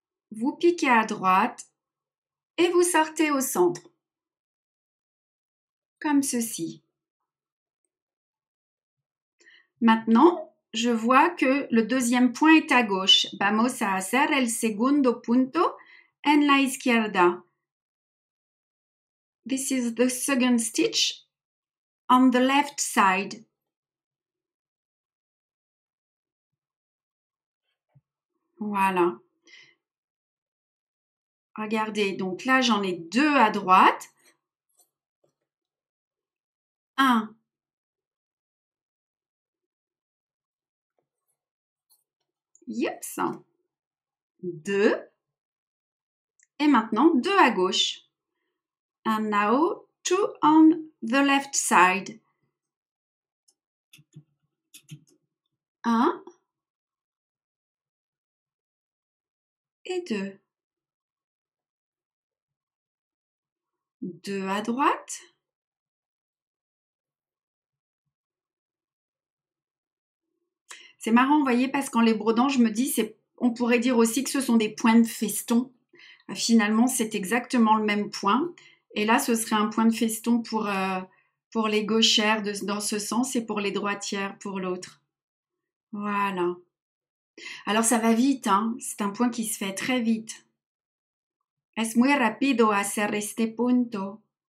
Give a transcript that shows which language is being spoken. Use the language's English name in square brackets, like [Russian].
[French] Vous piquez à droite et vous sortez au centre. Comme ceci. Maintenant, je vois que le deuxième point est à gauche. [Spanish] Vamos a hacer el segundo punto en la izquierda. [English] This is the second stitch on the left side. [French] Voilà. Regardez, donc là, j'en ai deux à droite. Un. Yips. Deux. Et maintenant, deux à gauche. [English] And now, two on the left side. [French] Un. Et deux. Deux à droite. C'est marrant, vous voyez, parce qu'en les brodant, je me dis, on pourrait dire aussi que ce sont des points de feston. Finalement, c'est exactement le même point. Et là, ce serait un point de feston pour les gauchères dans ce sens et pour les droitières pour l'autre. Voilà. Alors, ça va vite, hein. C'est un point qui se fait très vite. [Spanish] Es muy rápido hacer este punto.